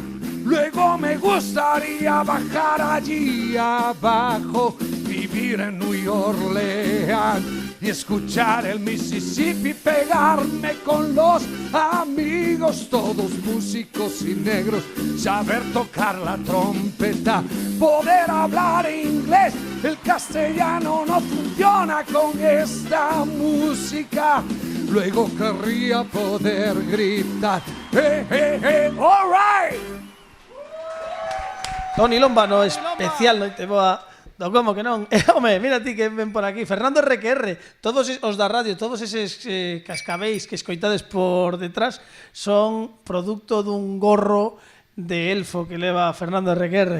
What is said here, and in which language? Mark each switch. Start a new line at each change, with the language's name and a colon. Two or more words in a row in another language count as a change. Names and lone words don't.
Spanish: Luego me gustaría bajar allí abajo, vivir en New Orleans y escuchar el Mississippi, pegarme con los amigos, todos músicos y negros, saber tocar la trompeta, poder hablar inglés. El castellano no funciona con esta música. Luego querría poder gritar,
English: hey, hey, hey, all right.
Galician: Tony Lombano especial, non te boa do como que non. Home, mira ti que ven por aquí. Fernando RQR, todos os da radio, todos eses cascabeis que escoitades por detrás son producto dun gorro de elfo que leva Fernando RQR.